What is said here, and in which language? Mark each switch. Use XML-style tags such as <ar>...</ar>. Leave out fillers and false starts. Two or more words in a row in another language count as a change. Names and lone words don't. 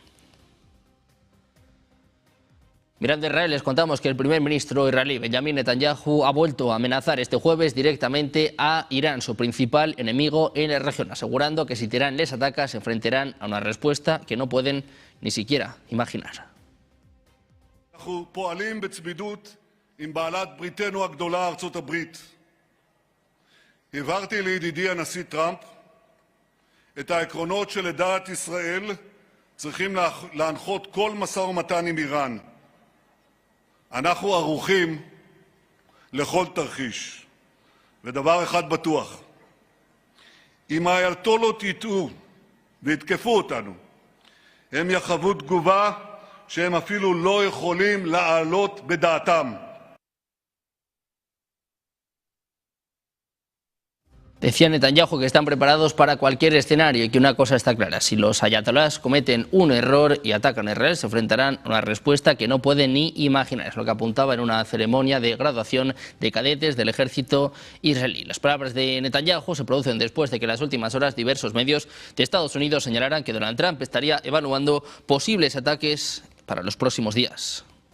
<es>Mirando a Israel, les contamos que el primer ministro israelí, Benjamin Netanyahu, ha vuelto a amenazar este jueves directamente a Irán, su principal enemigo en la región, asegurando que si Teherán les ataca se enfrentarán a una respuesta que no pueden ni siquiera imaginar.</es> <he>אנחנו פועלים בצמידות עם בעלת בריתנו הגדולה, ארצות הברית. הבהרתי לידידי הנשיא טראמפ את העקרונות שלדעת ישראל צריכים להנחות כל משא ומתן עם איראן. אנחנו ערוכים לכל תרחיש. ודבר אחד בטוח, אם האייתולות יטעו ויתקפו אותנו, הם יחוו תגובה שהם אפילו לא יכולים לעלות בדעתם.</he> <es>Decía Netanyahu que están preparados para cualquier escenario y que una cosa está clara: si los ayatolás cometen un error y atacan a Israel, se enfrentarán a una respuesta que no pueden ni imaginar. Es lo que apuntaba en una ceremonia de graduación de cadetes del ejército israelí. Las palabras de Netanyahu se producen después de que en las últimas horas diversos medios de Estados Unidos señalaran que Donald Trump estaría evaluando posibles ataques para los próximos días.</es>